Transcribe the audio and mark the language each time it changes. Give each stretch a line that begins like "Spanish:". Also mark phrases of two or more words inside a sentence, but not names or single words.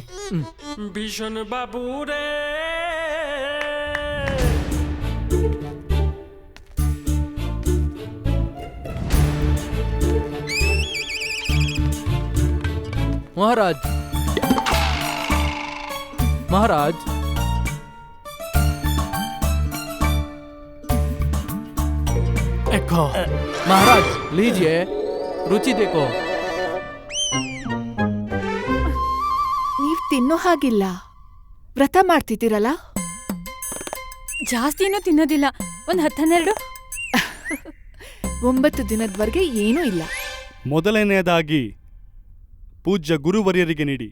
Bangla: ভীষণ বাবু রে
Kannada: ಮಹಾರಾಜ್, ಮಹಾರಾಜ್,
Hindi: एखो, महाराज लीजिए, रुचि देखो.
Kannada: ನೀವ್ ತಿನ್ನೋ ಹಾಗಿಲ್ಲ. ವ್ರತ ಮಾಡ್ತಿದ್ದೀರಲ್ಲ? ಜಾಸ್ತಿನೂ ತಿನ್ನೋದಿಲ್ಲ, ಒಂದ್ 10-12. 9 ದಿನದವರೆಗೆ ಏನೂ ಇಲ್ಲ. ಮೊದಲನೆಯದಾಗಿ ಪೂಜ್ಯ ಗುರುವರ್ಯರಿಗೆ ನೀಡಿ.